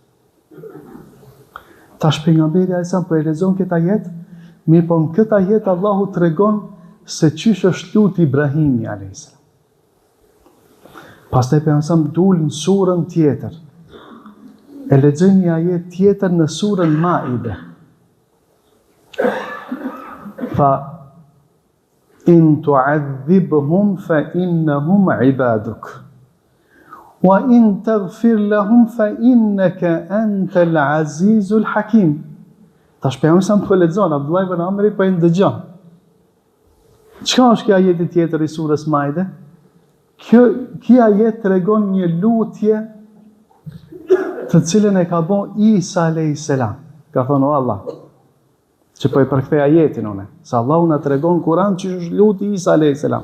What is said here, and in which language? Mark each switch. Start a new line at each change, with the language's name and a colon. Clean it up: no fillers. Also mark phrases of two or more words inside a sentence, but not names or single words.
Albanian: Tash pejgamberi
Arabic: عليه السلام
Albanian: po e lexon këtë ajet, mirë po në këtë ajet Allahu tregon se çish është lut Ibrahimi
Arabic: عليه السلام.
Albanian: Pastaj pejgamberi dul në surën tjetër. E lexojmë një ajet tjetër në surën Maide.
Arabic: فإن تعذبهم فإنهم عبادك. وإن تغفر لهم فإنك أنت العزيز الحكيم.
Albanian: Tash pejgamberi po lexon, Abdullah ibn Amri po i ndëgjon. Çka është kjo ajeti tjetër i surës Maide? Kjo ajet tregon një lutje të cilën e ka bën Isa
Arabic: عليه السلام.
Albanian: Ka thonë: o Allah, që po i përkthej ajetin unë, se Allahu na tregon Kur'an që është luti Isa
Arabic: عليه السلام.